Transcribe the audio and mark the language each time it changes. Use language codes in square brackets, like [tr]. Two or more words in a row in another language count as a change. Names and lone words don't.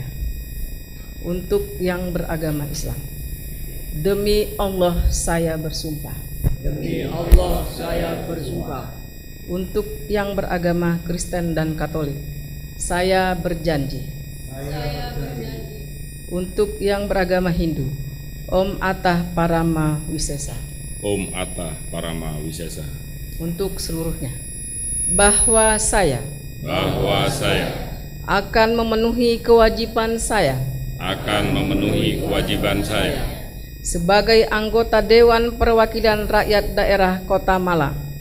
[id] Untuk yang beragama Islam, demi Allah saya bersumpah. Demi Allah saya bersumpah. Untuk yang beragama Kristen dan Katolik, saya berjanji. Untuk yang beragama Hindu, [sa] Om Atah Parama Wisesa. Om Atah Parama Wisesa. [id] Untuk seluruhnya, bahwa saya akan memenuhi kewajiban saya sebagai anggota Dewan Perwakilan Rakyat Daerah Kota Malang